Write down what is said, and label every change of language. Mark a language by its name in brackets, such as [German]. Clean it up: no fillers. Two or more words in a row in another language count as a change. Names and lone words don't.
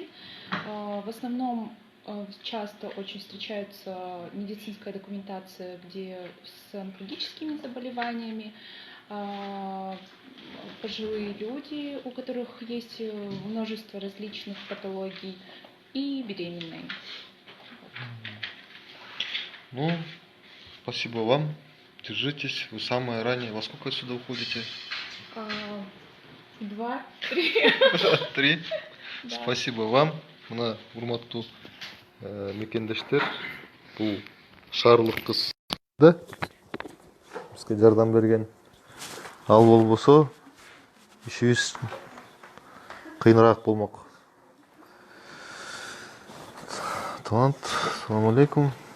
[Russian] В основном часто очень встречается медицинская документация, где с онкологическими заболеваниями, пожилые люди, у которых есть множество различных патологий, и беременные. Ну, спасибо вам. Держитесь. Вы самое раннее. Во сколько отсюда уходите? 2-3. 3. Да. Спасибо вам. [Kyrgyz] Мына урматтуу мекендештер, бул шаарлык кыз да бизге жардам берген. Ал болбосо ишибиз кыйыныраак болмок. Талант, [Arabic] ассаламу алейкум.